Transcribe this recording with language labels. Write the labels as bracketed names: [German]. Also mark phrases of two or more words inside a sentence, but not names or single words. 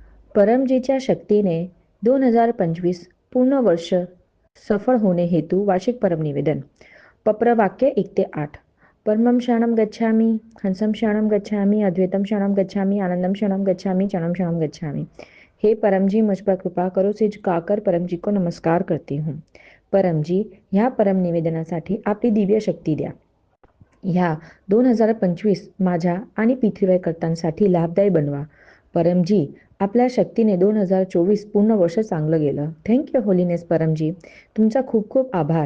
[Marathi] परमजीच्या शक्तीने 2025 पूर्ण वर्ष सफळ होणे हेतू वार्षिक परम निवेदन. पप्रवाक्य 1 ते 8. [Sanskrit] परमं शरणं गच्छामि, हंसं शरणं गच्छामि, अद्वैतम शरणं गच्छामि, आनंदम शरणं गच्छामि, चरणम शरणं गच्छामि. [Hindi] हे परमजी, मुझ पर कृपा करो से झुकाकर परमजी को नमस्कार करती हूँ. [Marathi] परमजी, ह्या परम निवेदनासाठी आपली दिव्य शक्ती द्या. ह्या 2025 माझ्या आणि पृथ्वीकर्त्यांसाठी लाभदायी बनवा. परमजी, आपल्या शक्तीने 2024 पूर्ण वर्ष चांगलं गेलं. [English] Thank you Holiness [Marathi] परमजी. तुमचा खूप खूप आभार.